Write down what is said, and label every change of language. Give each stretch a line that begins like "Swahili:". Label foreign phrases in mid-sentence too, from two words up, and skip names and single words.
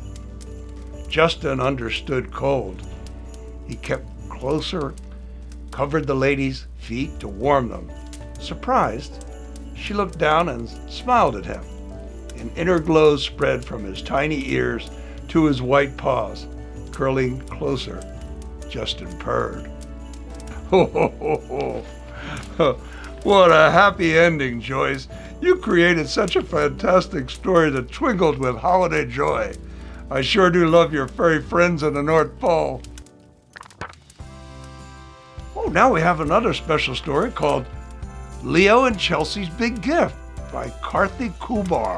English: Justin understood cold. He kept closer, covered the lady's feet to warm them. Surprised, she looked down and smiled at him. An inner glow spread from his tiny ears to his white paws. Curling closer, Justin purred. Ho, ho, ho, ho. What a happy ending, Joyce. You created such a fantastic story that twinkled with holiday joy. I sure do love your furry friends in the North Pole. Oh, now we have another special story called Leo and Chelsea's Big Gift by Karthi Kubar.